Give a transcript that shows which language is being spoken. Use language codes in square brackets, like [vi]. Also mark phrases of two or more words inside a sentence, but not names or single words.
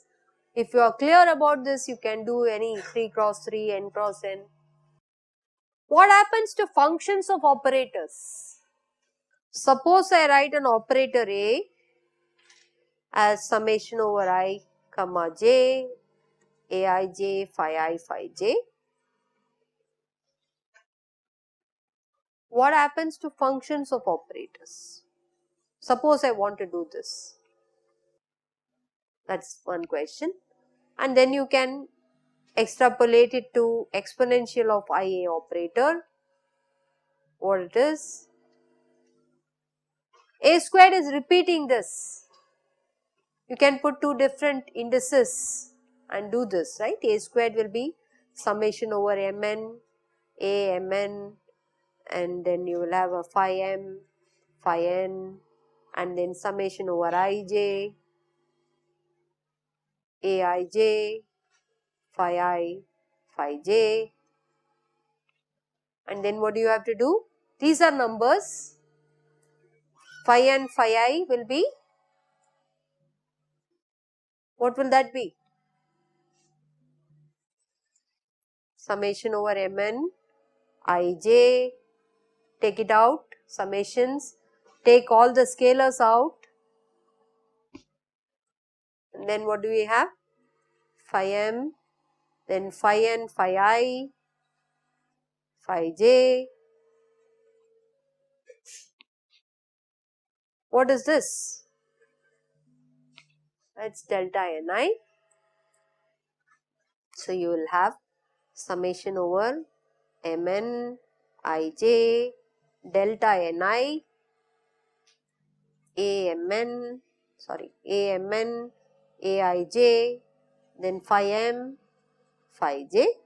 [en] If you are clear about this, you can do any 3 cross 3, n cross n. What happens to functions of operators? Suppose I write an operator A as summation over I comma j, aij phi I phi j. What happens to functions of operators? Suppose I want to do this. That's one question. And then you can extrapolate it to exponential of IA operator. What it is? A squared is repeating this. You can put two different indices and do this, right? A squared will be summation over mn, a mn, and then you will have a phi m, phi n, and then summation over ij, aij, phi I, phi j, and then what do you have to do? These are numbers. Phi n, phi I will be, what will that be? Summation over mn, ij, take it out, summations, take all the scalars out, and then what do we have? Phi m, then phi n, phi I, phi j. What is this? It's delta ni. So, you will have summation over Mn Ij delta Ni Amn, Amn Aij, then phi m, phi j.